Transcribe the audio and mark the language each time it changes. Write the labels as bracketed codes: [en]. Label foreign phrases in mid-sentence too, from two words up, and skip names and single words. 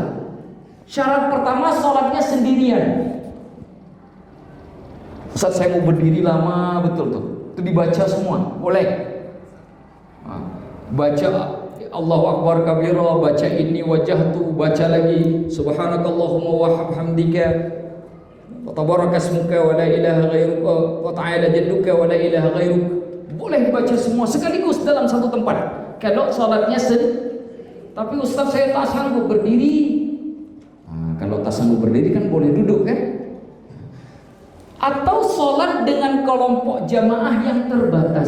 [ms] Syarat pertama, sholatnya sendirian. Ustaz, saya mau berdiri lama betul tuh, itu dibaca semua, boleh. [ar] Baca الله أكبر كبيرا, baca إني وجهت, [ms] baca lagi [ar] سبحانك اللهم و حمدك تبارك اسمك و لا إله غيرك و تعالى جدك و لا إله غيرك. [ms] Boleh baca semua sekaligus dalam satu tempat kalau salatnya tapi Ustaz saya tak sanggup berdiri. Kalau tak sanggup berdiri kan boleh duduk kan? Atau salat dengan kelompok jamaah yang terbatas.